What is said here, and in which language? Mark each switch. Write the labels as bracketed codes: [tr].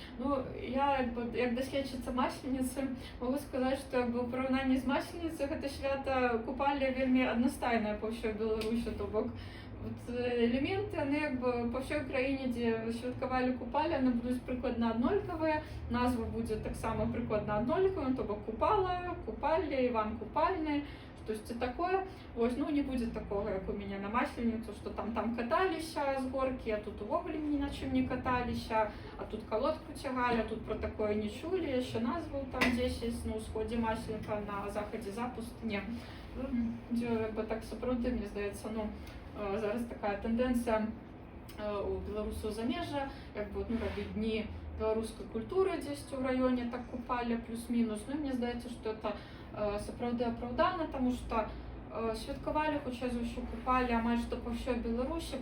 [uk] Ну, я як дослідчиця Маслениці можу сказати, що якби у порівнянні з Масленицею це свято Купалі вельми одностайне по всій Білорусі, то бок от елементи, вони якби по всій країні, де святкували Купалі, вони будуть прикладно однолькові, назва буде так само прикладно однольковою, то бок Купала, Купалі, Іван Купальний. [ru] То есть такое, ось, ну не будет такого, как у меня на Масленицу, что там катались с горки, а тут увогуле ни на чем не катались, а тут колодку тягали, а тут про такое не чули, еще назвал там здесь есть на усходе Масленка, на заходе запустыне. [be] Где якби так сапраўды, мне здаецца, ну зараз такая тенденция у беларусаў замежжа, якби ну робіць дні беларускай культуры дзесьці ў раёне так Купалі плюс-мінус. Ну мне здаецца, што это сапраўды апраўдана, таму што святкавалі хутчэй за ўсё Купалі амаль што па ўсёй Беларусі.